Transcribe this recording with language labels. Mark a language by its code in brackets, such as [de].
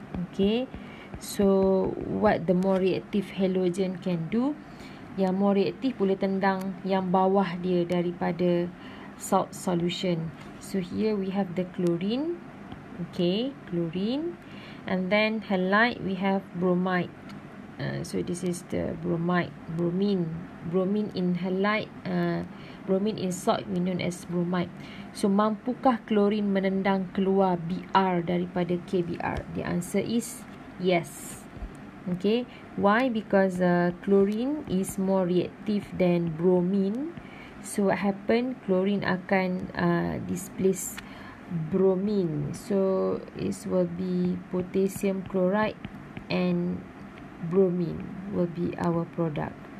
[en] Okay, so what the more reactive halogen can do, yang more reactive [ms] boleh tendang yang bawah dia daripada [en] salt solution. So here we have the chlorine, okay, chlorine, and then halide we have bromide. So this is the bromide, bromine in halide, bromine in salt we known as bromide. [ms] So mampukah chlorine menendang keluar Br daripada KBr? [en] The answer is yes. Okay, why? Because chlorine is more reactive than bromine. So what happen? Chlorine akan displace bromine. So it will be potassium chloride and bromine will be our product.